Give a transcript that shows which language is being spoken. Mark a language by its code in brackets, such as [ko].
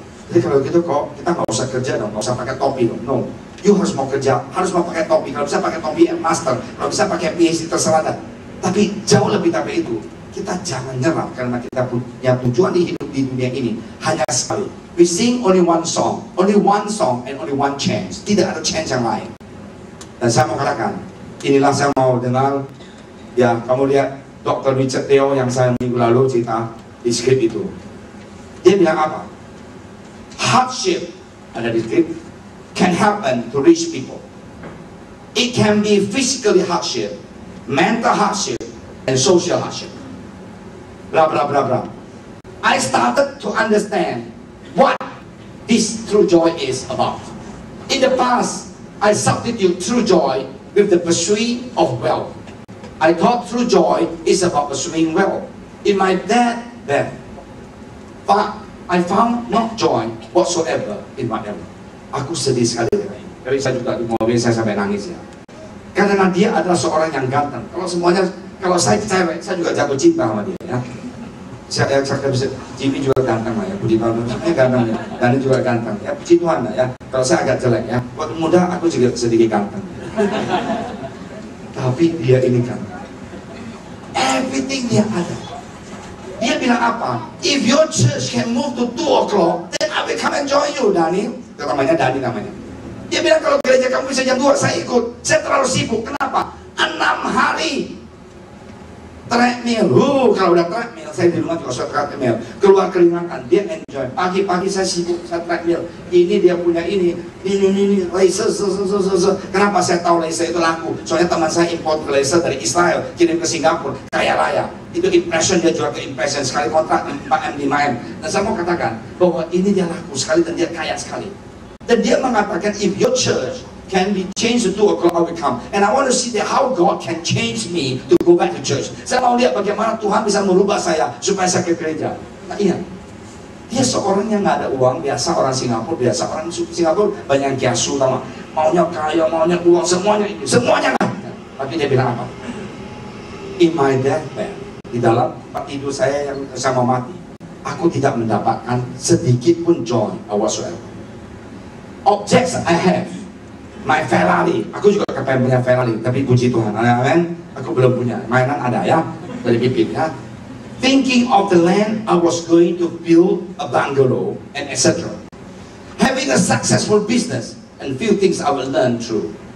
[id] Jadi kalau gitu kok kita nggak usah kerja dong, nggak usah pakai topi dong. [en] No, you [id] harus mau kerja, harus mau pakai topi. Kalau bisa pakai topi master, kalau bisa pakai PhD terserah dah. Tapi jauh lebih dari itu, kita jangan nyerah karena kita punya tujuan di hidup di dunia ini hanya sekali. [en] We sing only one song and only one chance. [id] Tidak ada chance yang lain. Dan saya mau katakan, inilah saya mau dengar. Ya, kamu lihat Dr. Richard Theo yang saya minggu lalu cerita di skrip itu. Dia bilang apa? [en] Hardship, [id] ada di skrip, [en] can happen to rich people. It can be physically hardship, mental hardship, and social hardship. Blah blah blah blah. I started to understand what this true joy is about. In the past, I substitute true joy with the pursuit of wealth. I thought true joy is about pursuing wealth. In my death, but I found not joy whatsoever in whatever. [id] Aku sedih sekali dengan ini. Tapi saya juga di mobil saya sampai nangis ya. Karena dia adalah seorang yang ganteng. Kalau saya cewek, saya juga jatuh cinta sama dia ya. Saya bisa, Jimmy juga ganteng lah ya, Budi Pramudia ganteng ya, Dani juga ganteng ya, puji Tuhan lah ya. Kalau saya agak jelek ya, waktu muda aku juga sedikit ganteng. Tapi dia ini ganteng. Everything dia ada. Dia bilang apa? [en] If your church can move to 2 o'clock, then I will come and join you, Dani. [id] Namanya Dani namanya. Dia bilang kalau gereja kamu bisa jam 2, saya ikut. Saya terlalu sibuk. Kenapa? 6 hari treadmill. Kalau udah treadmill, saya di rumah juga suka treadmill. Keluar keringatan, dia enjoy. Pagi-pagi saya sibuk, saya treadmill. Ini dia punya ini laser. Kenapa saya tahu laser itu laku? Soalnya teman saya import laser dari Israel, kirim ke Singapura, kaya raya. Itu impression, dia jual ke impression, sekali kontrak 4M, 5M. Dan saya mau katakan bahwa ini dia laku sekali dan dia kaya sekali. Dan dia mengatakan, [en] if your church can be changed to 2 o'clock, I will come. And I want to see that how God can change me to go back to church. [id] Saya mau lihat bagaimana Tuhan bisa merubah saya supaya saya ke gereja. Nah, iya. Dia seorang yang nggak ada uang, biasa orang Singapura banyak yang kiasu, sama maunya kaya, maunya uang, semuanya itu, semuanya nggak. Tapi dia bilang apa? [en] In my deathbed, [id] di dalam tempat tidur saya yang sama mati, aku tidak mendapatkan sedikit pun joy whatsoever. [en] Objects I have, my Ferrari, [id] aku juga kepengen punya Ferrari, tapi puji Tuhan, amin, aku belum punya. Mainan ada ya, dari Pipin ya. [en] Thinking of the land I was going to build a bungalow and etc. Having a successful business and few things I will learn through.